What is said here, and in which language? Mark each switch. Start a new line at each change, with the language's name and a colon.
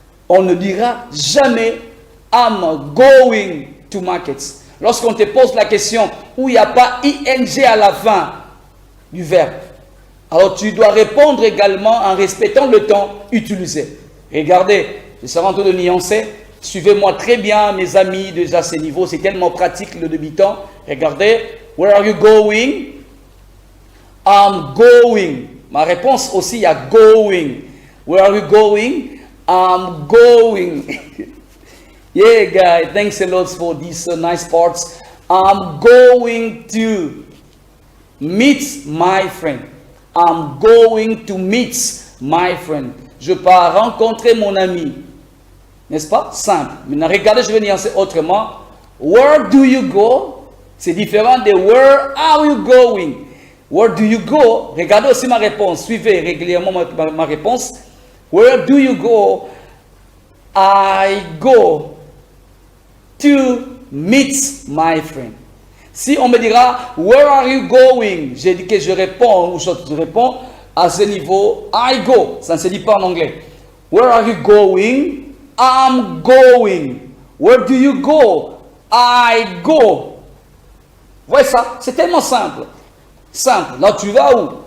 French: On ne dira jamais,
English: I'm going to markets.
French: Lorsqu'on te pose la question où il n'y a pas ing à la fin du verbe, alors tu dois répondre également en respectant le temps utilisé. Regardez, je serai en train de nuancer. Suivez-moi très bien, mes amis, déjà à ce niveau. C'est tellement pratique le demi-temps. Regardez.
English: Where are you going? I'm going.
French: Ma réponse aussi, il y a going.
English: Where are you going? I'm going. Yeah, guys. Thanks a lot for these nice parts. I'm going to meet my friend. I'm going to meet my friend.
French: Je pars rencontrer mon ami. N'est-ce pas? Simple. Maintenant, regardez, je vais nuancer autrement.
English: Where do you go?
French: C'est différent de
English: where are you going? Where do you go?
French: Regardez aussi ma réponse. Suivez régulièrement ma réponse.
English: Where do you go? I go to meet my friend.
French: Si on me dira,
English: where are you going?
French: J'ai dit que je réponds, ou je réponds à ce niveau,
English: I go.
French: Ça ne se dit pas en anglais.
English: Where are you going? I'm going. Where do you go? I go.
French: Voyez ça? C'est tellement simple. Simple. Là, tu vas où?